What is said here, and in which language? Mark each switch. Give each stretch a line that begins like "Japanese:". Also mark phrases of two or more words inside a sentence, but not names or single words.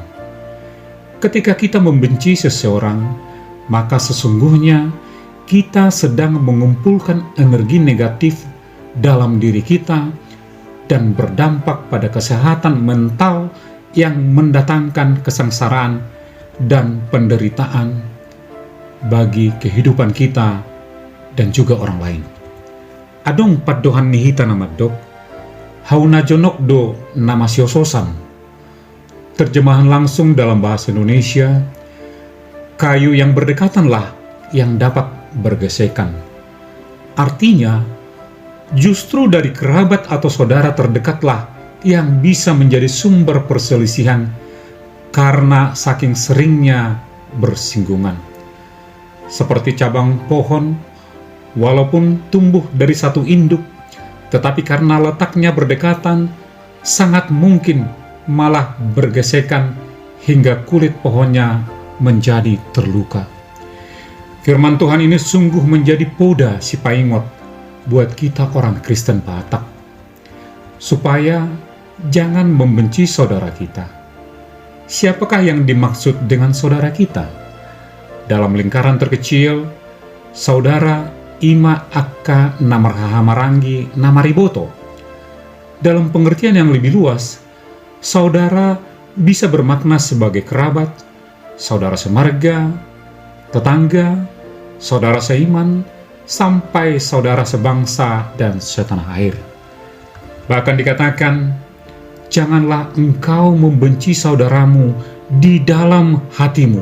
Indonesian: Ketika kita membenci seseorang, maka sesungguhnya kita sedang mengumpulkan energi negatif dalam diri kita dan berdampak pada kesehatan mental yang mendatangkan kesengsaraan dan penderitaan bagi kehidupan kita dan juga orang lain.
Batak Toba: Adong padohan nihita nama dok, hauna jonok do nama siososan.
Indonesian: Terjemahan langsung dalam bahasa Indonesia, kayu yang berdekatanlah yang dapat bergesekan. Artinya, justru dari kerabat atau saudara terdekatlah yang bisa menjadi sumber perselisihan karena saking seringnya bersinggungan. Seperti cabang pohon, walaupun tumbuh dari satu induk, tetapi karena letaknya berdekatan, sangat mungkin malah bergesekan hingga kulit pohonnya menjadi terluka. Firman Tuhan ini sungguh menjadi
Batak Toba: poda si paingot
Indonesian: buat kita orang Kristen Batak, supaya jangan membenci saudara kita. Siapakah yang dimaksud dengan saudara kita? Dalam lingkaran terkecil, saudara
Batak Toba: ima akka namarhahamarangi namariboto.
Indonesian: Dalam pengertian yang lebih luas, saudara bisa bermakna sebagai kerabat, saudara semarga, tetangga, saudara seiman, sampai saudara sebangsa dan setanah air. Bahkan dikatakan, janganlah engkau membenci saudaramu di dalam hatimu.